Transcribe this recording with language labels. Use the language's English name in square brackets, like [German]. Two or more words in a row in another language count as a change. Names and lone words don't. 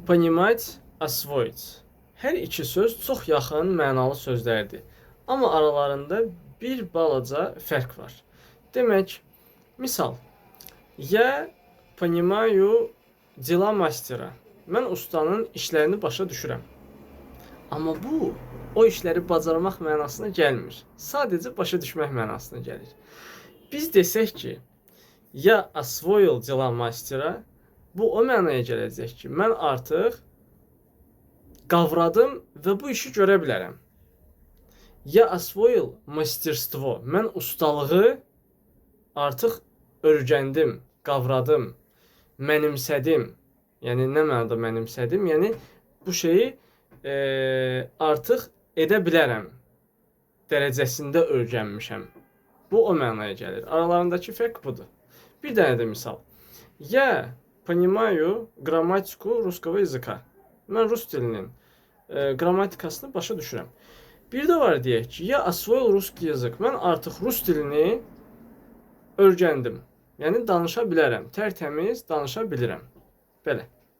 [Russian] Понимать, освоить. [Azerbaijani] Hər iki söz çox yaxın mənalı sözlərdir. Amma aralarında bir balaca fərq var. Demək, misal, [Russian] я понимаю дела мастера. [Azerbaijani] Mən ustanın işlərini başa düşürəm. Amma bu, o işləri bacarmaq mənasına gəlmir. Sadəcə başa düşmək mənasına gəlir. Biz desək ki, [Russian] я освоил дела мастера, [Azerbaijani] bu o mənaya gələcək ki, mən artıq qavradım və bu işi görə bilərəm. [Russian] Я освоил мастерство, [Azerbaijani] mən ustalığı artıq öyrəndim, qavradım, mənimsədim. Yəni nə mənada mənimsədim? Yəni bu şeyi artıq edə bilərəm dərəcəsində öyrənmişəm. Bu o mənaya gəlir. Aralarındakı fərq budur. Bir dənə də misal. [Russian] Я понимаю грамматику русского языка. [Azerbaijani] Mən rus dilinin qrammatikasını başa düşürəm. Bir də var deyək ki, [Russian] я освоил русский язык. [Azerbaijani] Mən artıq rus dilini öyrəndim. Yəni danışa bilərəm. Tərtəmiz danışa bilirəm. Belə.